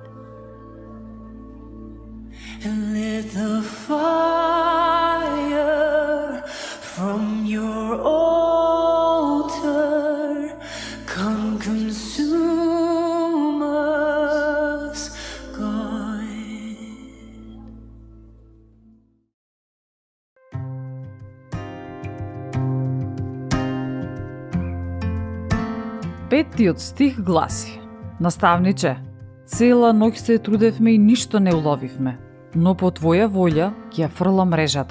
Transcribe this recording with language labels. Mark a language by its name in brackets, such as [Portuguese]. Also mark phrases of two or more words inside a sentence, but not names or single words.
[English] And let the fire from your altar come consume us, God. [Macedonian] Петтиот стих гласи: Наставниче, цела ноќ се трудевме и ништо не уловивме, но по Твоја волја ќе ја фрлам мрежата.